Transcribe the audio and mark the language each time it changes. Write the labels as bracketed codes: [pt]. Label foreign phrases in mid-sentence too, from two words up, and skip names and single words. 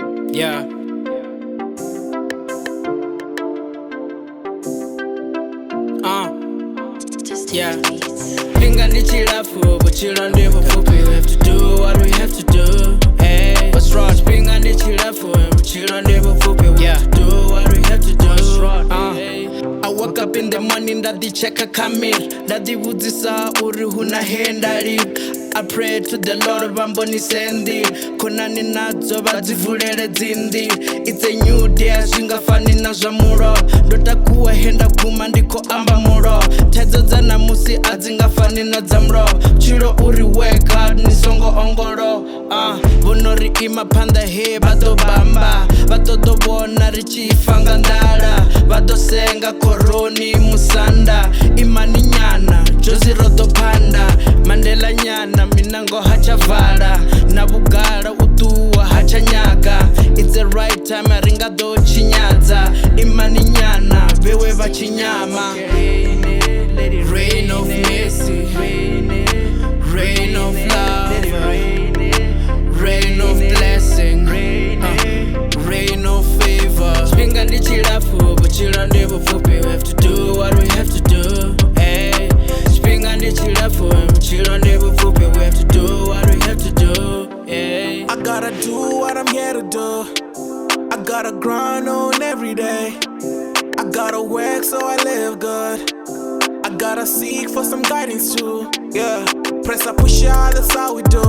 [ve] Yeah. Yeah. Tshifhinga ndi tshilapfu, vhutshilo ndi vhupfufhi. [en] We have to do what we have to do. Hey, what's wrong? [ve] Tshifhinga ndi tshilapfu, vhutshilo ndi vhupfufhi. [en] We have to do what we have to do. What's wrong? I woke up in the morning, [ve] ndaḓicheka kha mirror, ndaḓivhudzisa uri huna he nda live. [en] I pray to the Lord [ve] vhambonise nḓila, khonani nadzo vha dzi vulele dzi nḓila. [en] It's a new day, [ve] zwi nga fani na zwa mulovha. Ndo takuwa he nda guma ndi khou amba mulovha. Thaidzo dza namusi a dzi nga fani na dza mulovha. Vhutshilo uri [en] work hard [ve] ni songo ongolowa. Vhono ri ima phanḓa he vha ḓo bamba, vha ṱoḓo vhona ri tshi fa nga nḓala. Vha ḓo senga khoroni musanda, imani nyana dzhozi ro ḓo phanda. Mandela nyana minango ha tsha vala, na vhugala u ṱuwa ha tsha nyaga. [en] It's the right time [ve] a ri nga ḓo tshinyadza, imani nyana vhewe vha tshinyama. [en] Rain of mercy, rain of love, rain of blessing, rain of favor. [ve] Tshifhinga ndi tshilapfu, vhutshilo ndi vhupfufhi. [en] We have to do what we have to do. [ve] Hey, tshifhinga ndi tshilapfu, vhutshilo ndi vhupfufhi. [en] We have to do what we have to do. Hey, I gotta do what I'm here to do. I gotta grind on every day. I gotta work so I live good. I gotta seek for some guidance too. Yeah, press up, push out, that's how we do.